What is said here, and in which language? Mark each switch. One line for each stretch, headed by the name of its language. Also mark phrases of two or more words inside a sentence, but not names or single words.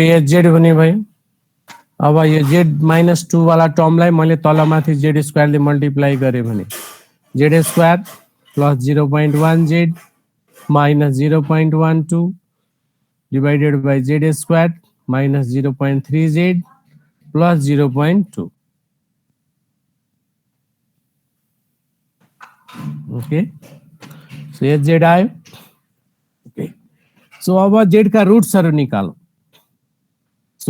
Nepali: hz भने भयो अब यो
English: z minus 2
Nepali: वाला टर्मलाई मैले तलमाथि
English: z square
Nepali: ले मल्टिप्लाई गरे भने
English: z square plus 0.1 z minus 0.12 divided by z squared minus 0.3 z plus 0.2 okay so
Nepali: ये z आयो
English: okay so
Nepali: अब z का रूट्सहरु निकालौं सो